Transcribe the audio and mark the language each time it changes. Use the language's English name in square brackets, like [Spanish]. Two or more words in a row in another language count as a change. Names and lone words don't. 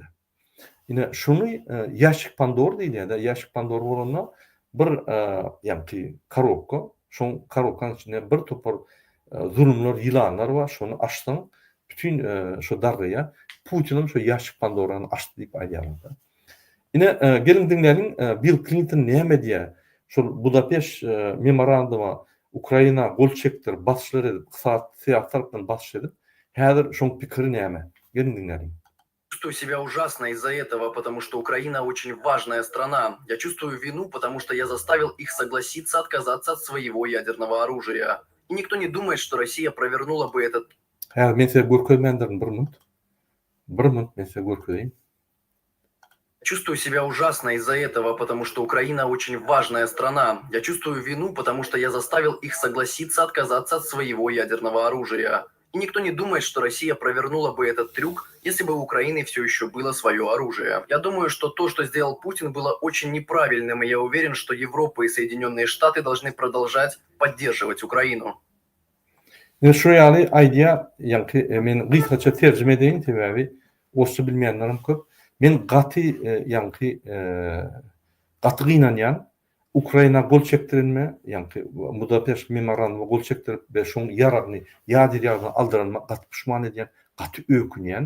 [Turkmen] Ine şunu ýaşyk Pandor diýilýär, ýaşyk Pandor bolanda bir ýa-ni korobka, şoň korobkanyň içinde bir topar zulümler, ýylanlar bar, şonu açdyň, bütün şu dargyýa Putinim şu ýaşyk Pandorany açdy diýip aýdýarlar. Ine gelin dinleyelim, Bill Clinton näme diýär? Şol Budapest memorandumy Ukraina gol çekdir, basşlar edip, kısa tarapdan basş edip, häzir şoň pikiri näme? Gelin dinleyelim. [Russian] Чувствую себя ужасно из-за этого, потому что Украина очень важная страна. Я чувствую вину, потому что я заставил их согласиться отказаться от своего ядерного оружия. И никто не думает, что Россия провернула бы этот... [Turkmen] Men size görkezmendirin bir minut men size görkezeyim. [Russian] Чувствую себя ужасно из-за этого, потому что Украина очень важная страна. Я чувствую вину, потому что я заставил их согласиться отказаться от своего ядерного оружия. И никто не думает, что Россия провернула бы этот трюк, если бы у Украины все еще было свое оружие. Я думаю, что то, что сделал Путин, было очень неправильным, и я уверен, что Европа и Соединенные Штаты должны продолжать поддерживать Украину. [Turkmen] Şu ýaly aýdýa, ýani men gysgaça terjime edeyim sebäbi oşça bilmeýänlerim köp. Men gaty gaty gynanýan Ukraina gol çekdirilme, ýani Budapeşt memorandumy gol çekdirip we şoň ýaragyny, ýadyr ýaragyny aldyranma gaty pişman edýän, gaty ökünýän.